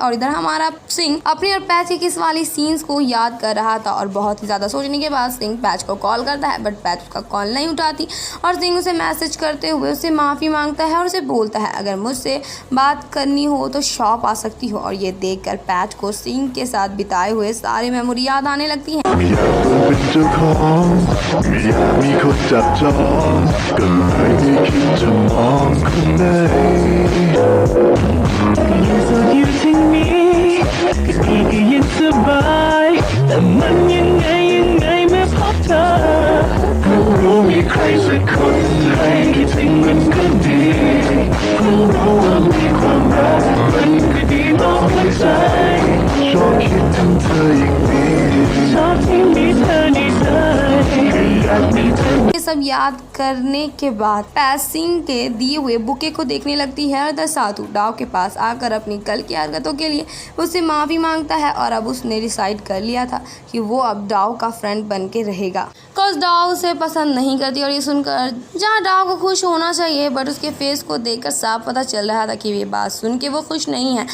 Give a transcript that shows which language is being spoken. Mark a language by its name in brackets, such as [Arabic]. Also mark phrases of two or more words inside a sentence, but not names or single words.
[Hindi] और इधर हमारा सिंह अपनी और पैच की किस वाली सीन्स को याद कर रहा था और बहुत ही ज़्यादा सोचने के बाद सिंह पैच को कॉल करता है, बट पैच उसका कॉल नहीं उठाती और सिंह उसे मैसेज करते हुए उससे माफ़ी मांगता है और उसे बोलता है अगर मुझसे बात करनी हो तो शॉप आ सकती हो। और ये देखकर पैच को सिंह के साथ बिताए हुए सारी मेमोरी याद आने लगती हैं। [Thai] อยากมีคนจับจองก็เลยไม่คิดจะมองคนไหนอยู่โสดอยู่ที่ นี่ก็ดีก็ยังสบายแต่มันยังไงเมื่อพบเธอก็รู้มีใครสักคนให้คิดถึงมันก็ดีก็รู้ว่ามีความรักมันก็ดีต่อหัวใจชอบคิดถึงเธออย่างนี้ชอบที่มีเธอในใจก็อยากมีเธอ [Hindi] ये सब याद करने के बाद पैज सिंह के दिए हुए बुके को देखने लगती है और द साधु डाव के पास आकर अपनी कल की हरकतों के लिए उससे माफ़ी मांगता है और अब उसने डिसाइड कर लिया था कि वो अब डाव का फ्रेंड बन के रहेगा। बिकॉज डाव उसे पसंद नहीं करती और ये सुनकर जहाँ डाव को खुश होना चाहिए बट उसके फेस को देखकर साफ पता चल रहा था कि ये बात सुन के वो खुश नहीं है।